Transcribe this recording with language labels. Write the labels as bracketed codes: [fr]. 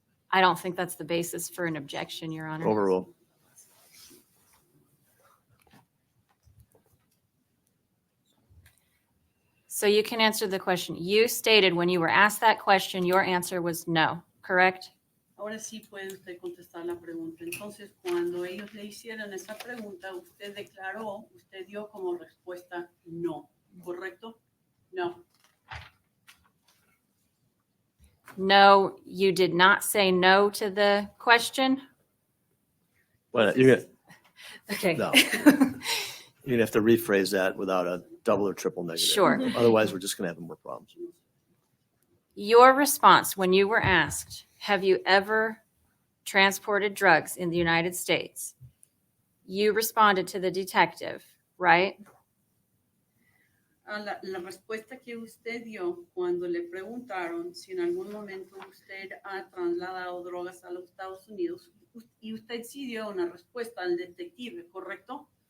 [en] I don't think that's the basis for an objection, Your Honor. Overruled. So you can answer the question. You stated when you were asked that question, your answer was no, correct? [es] Ahora sí puede usted contestar la pregunta. Entonces, cuando ellos le hicieron esa pregunta, usted declaró, usted dio como respuesta no, ¿correcto? No. [en] No, you did not say no to the question? Well, you're Okay. No. gonna have to rephrase that without a double or triple negative. Sure. Otherwise, we're just gonna have more problems. Your response when you were asked, have you ever transported drugs in the United States? You responded to the detective, right? [es] La respuesta que usted dio cuando le preguntaron si en algún momento usted ha trasladado drogas a los Estados Unidos y usted sí dio una respuesta al detective, ¿correcto?